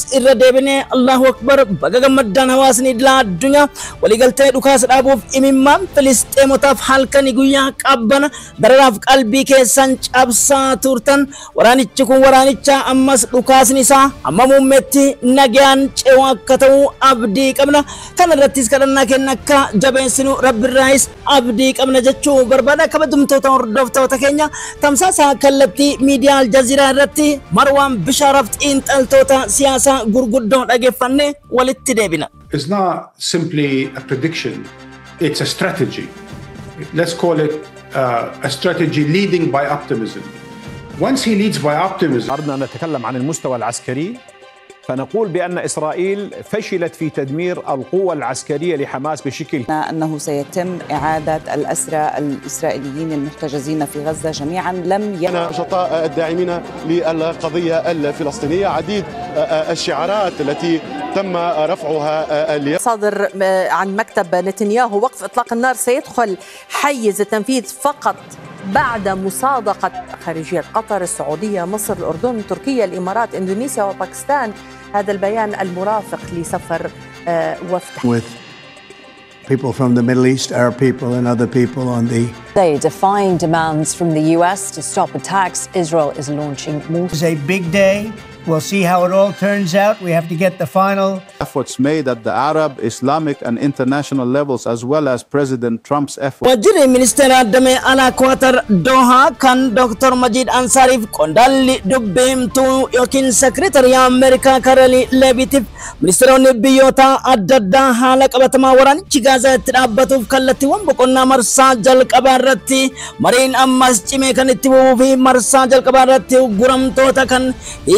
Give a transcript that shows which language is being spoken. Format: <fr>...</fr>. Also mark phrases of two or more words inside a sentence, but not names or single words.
<om>irra deebinee</om> <ar>الله أكبر</ar> <om>baga gammaddaan hawaasni idil addunyaa waliigaltee dhukaasa dhaabuuf imimmaan Filisxeemotaaf halkanii guyyaa qabbana dararaaf qalbii keessan cabsaa turtan waraanichi kun waraanicha ammas dhukaasni isaa amma muummetti nagaan ce'u akka ta'u abdii qabna kana irrattis kadhannaa kenna akka jabeessinu rabbiirraayis abdii qabna jechuu barbaada. Kabajamtoota hordoftoota keenya tamsaasa kallattii miidiyaa Aljaziiraa irratti Marwaan Bishaaraaf xiinxaltoota siyaasaa gurguddoo dhageeffanne walitti deebina.</om> <en>It's not simply a prediction, it's a strategy. Let's call it a strategy leading by optimism. Once he leads by optimism.</en> <ar>أردنا أن نتكلم عن المستوى العسكري فنقول بأن إسرائيل فشلت في تدمير القوة العسكرية لحماس بشكل أنه سيتم إعادة الأسرى الإسرائيليين المحتجزين في غزة جميعا لم نشطاء الداعمين للقضية الفلسطينية عديد الشعارات التي تم رفعها اليوم. صادر عن مكتب نتنياهو وقف إطلاق النار سيدخل حيز التنفيذ فقط بعد مصادقة خارجية قطر، السعودية، مصر، الأردن، تركيا، الإمارات، إندونيسيا وباكستان. هذا البيان المرافق لسفر وفد.</ar> <en>With people from the Middle East, Arab people and other people on the. They defying demands from the US to stop attacks. Israel is launching more. It's a big day. We'll see how it all turns out. We have to get the final efforts made at the Arab, Islamic and international levels as well as President Trump's efforts.</en> <om>Wajjirri ministeera damee alaa Qatar Doha kan Dr. Majid Ansariif qondaalli dubbeemtuu yookiin sekretari Ameerikaa Kareli Levitif ministeeronni biyyoota adda addaa haala qabatamaa waraanichi Gaazaa itti dhaabbatuuf kallattiiwwan boqonnaa marsaa jalqabaa irratti mariin ammas cimee kan itti fufuu fi marsaa jalqabaa irratti guramtoota kan hiikanii</om>